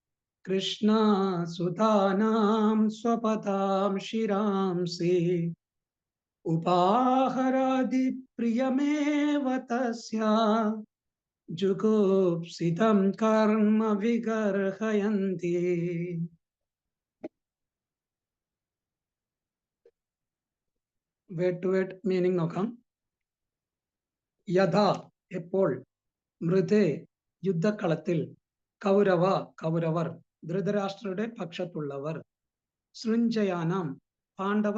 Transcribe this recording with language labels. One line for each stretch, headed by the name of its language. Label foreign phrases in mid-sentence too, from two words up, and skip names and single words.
Sanskrit: कृष्णसुतानां स्वपदां शिरांसि उपाहरादि प्रियमेव तस्य जुगुप्सितं कर्म विगर्हयन्ति.
English: word to word meaning
Malayalam: നോക്കാം. യഥാ എപ്പോൾ, മൃതേ യുദ്ധക്കളത്തിൽ, കൗരവർ ധൃതരാഷ്ട്രരുടെ പക്ഷത്തുള്ളവർ,
Sanskrit: സൃഞ്ജയാനാം പാണ്ഡവ